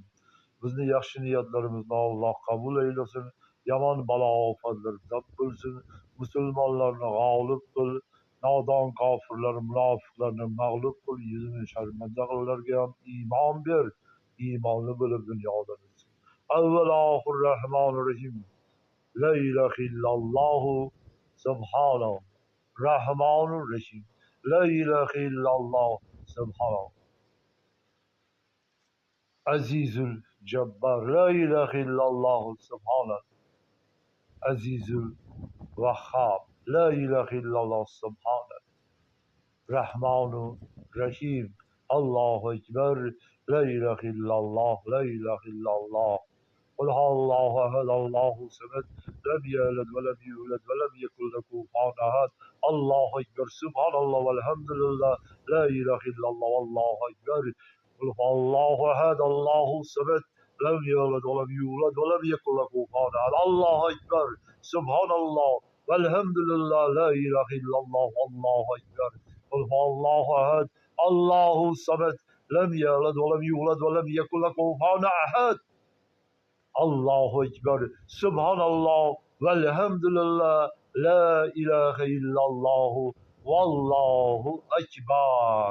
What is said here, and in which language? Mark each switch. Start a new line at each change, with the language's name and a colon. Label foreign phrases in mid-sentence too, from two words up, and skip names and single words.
Uzbek: Bizni yaxshi niyatlarimizni Alloh qabul eylesin. Yomon balo ofatlar daf bo'lsin. Musulmonlarni g'olib qil. Nodon kofirlar, munofiqlarni mag'lub qil. Yuzini sharmandalarga ham iymon ber. İmanlı bo'lib dunyodan o'tsin.
Arabic: أول آخر الرحمن الرحيم. لا إله إلا الله سبحانه. الرحمن الرحيم. لا إله إلا الله سبحانه. العزيز الجبار. لا إله إلا الله سبحانه. العزيز الوهاب. لا إله إلا الله سبحانه الرحمن الرحيم. الله أكبر لا إله إلا الله. لا إله إلا الله. قل هو الله أحد الله الصمد لم يلد ولم يولد ولم يكن له كفوا أحد الله أكبر سبحان الله والحمد لله لا إله إلا الله والله أكبر قل هو الله أحد الله الصمد لم يلد ولم يولد ولم يكن له كفوا أحد الله أكبر سبحان الله والحمد لله لا إله إلا الله والله أكبر قل هو الله أحد الله الصمد لم يلد ولم يولد ولم يكن له كفوا أحد الله أكبر سبحان الله والحمد لله لا إله إلا الله والله أكبر.